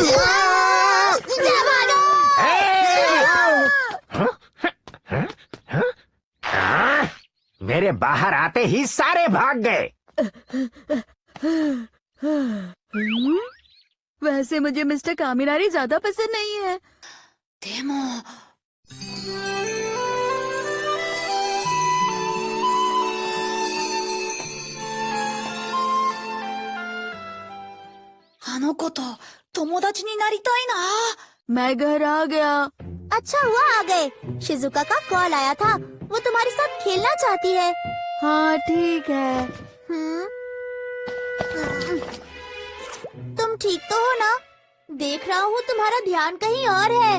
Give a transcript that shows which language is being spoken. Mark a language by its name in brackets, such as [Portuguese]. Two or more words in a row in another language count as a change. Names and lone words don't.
[Hindi] हाँ? मेरे बाहर आते ही सारे भाग गए। वैसे मुझे मिस्टर कामिनारी ज्यादा पसंद नहीं है। डेमो। [Japanese] あの子と友達になりたいな。 [Hindi] मैं घर आ गया। अच्छा हुआ आ गए। शिजुका का कॉल आया था, वो तुम्हारे साथ खेलना चाहती है। हाँ ठीक है। तुम ठीक तो हो ना? देख रहा हूँ तुम्हारा ध्यान कहीं और है।